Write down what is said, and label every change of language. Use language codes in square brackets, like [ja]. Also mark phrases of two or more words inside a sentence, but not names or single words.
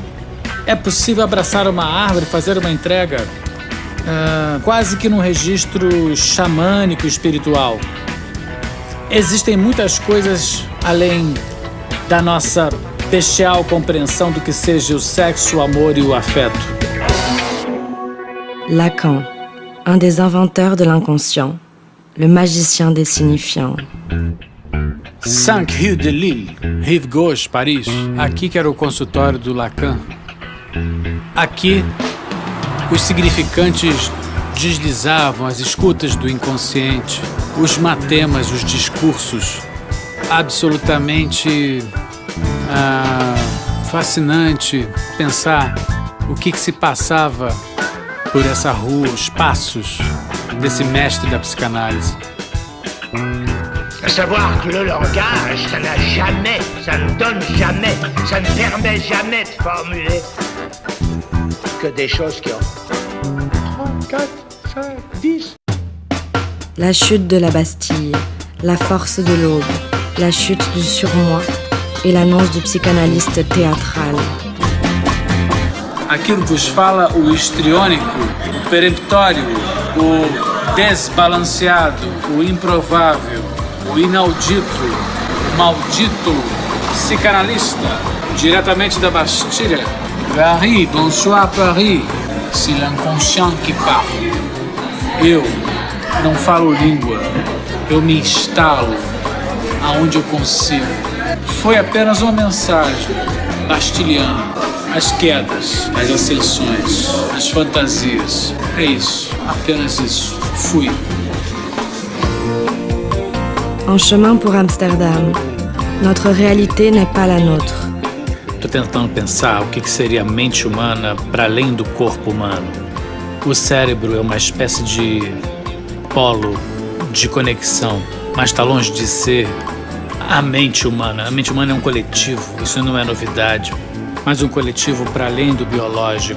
[pt] É possível abraçar uma árvore, fazer uma entrega quase que num registro xamânico espiritual. Existem muitas coisas além da nossa bestial compreensão do que seja o sexo, o amor e o afeto. [fr] Lacan, un des inventeurs de l'inconscient, le magicien des signifiants. 5 Rue de Lille, Rive Gauche, Paris. [pt] Aqui que era o consultório do Lacan. Aqui, os significantes deslizavam as escutas do inconsciente, os matemas, os discursos. Absolutamente fascinante pensar o que se passava por essa rua, os passos desse mestre da psicanálise. [fr] À savoir que le langage, ça n'a jamais, ça ne donne jamais, ça ne permet jamais de formuler que des choses qui ont 3, 4, 5, 10. La chute de la Bastille, la force de l'aube, la chute du surmoi et l'annonce du psychanalyste théâtral. [pt] Aquilo vos fala o histriônico, o peremptório, o desbalanceado, o improvável, o inaudito, o maldito psicanalista, diretamente da Bastilha. [fr] Paris, bonsoir Paris, c'est l'inconscient qui parle. [pt] Eu não falo língua, eu me instalo aonde eu consigo. Foi apenas uma mensagem bastiliana. As quedas, as ascensões, as fantasias. É isso, apenas isso. Fui. [fr] En chemin pour Amsterdam, notre réalité n'est pas la nôtre. [pt] Estou tentando pensar o que seria a mente humana para além do corpo humano. O cérebro é uma espécie de polo de conexão, mas está longe de ser a mente humana. A mente humana é um coletivo, isso não é novidade. Mas um coletivo para além do biológico.